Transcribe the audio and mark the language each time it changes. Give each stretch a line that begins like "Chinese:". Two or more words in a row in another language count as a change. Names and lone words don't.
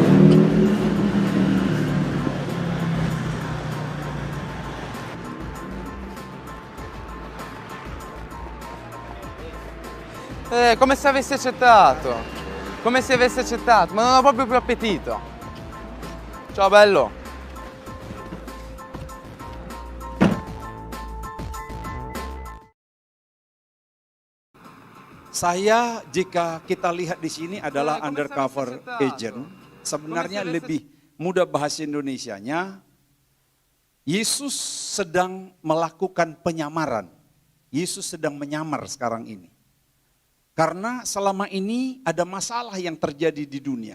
Italian: Come se avessi accettato. Come se avessi accettato, ma non ho proprio più appetito. Ciao, bello.
Indonesian: Saya, jika kita lihat di sini adalah
Italian: Come
English: undercover
Italian: stavo
Indonesian: agent, sebenarnya lebih mudah bahasa Indonesianya, Yesus sedang melakukan penyamaran. Yesus sedang menyamar sekarang ini. Karena selama ini ada masalah yang terjadi di dunia.